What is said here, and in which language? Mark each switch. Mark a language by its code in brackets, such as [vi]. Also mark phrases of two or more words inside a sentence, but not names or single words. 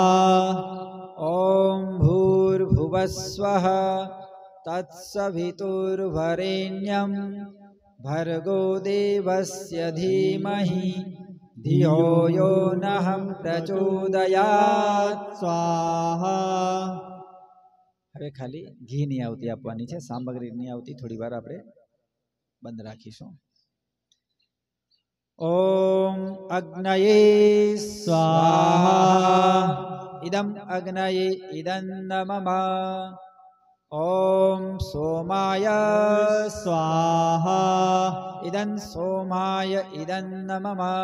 [sa] ओम भूर्भुवस्वः तत्सवितुर्वरेण्यं भर्गो देवस्य धीमहि धियो यो नः प्रचोदयात् स्वाहा। [gu] હવે ખાલી ઘીની આવતી આપવાની છે, સામગ્રીની આવતી થોડી વાર આપણે બંધ રાખીશું। [sa] ओम अग्नये स्वाहा इदम अग्नये इदं नमः। ओम सोमाय स्वाहा इदं सोमाय इदं नमः।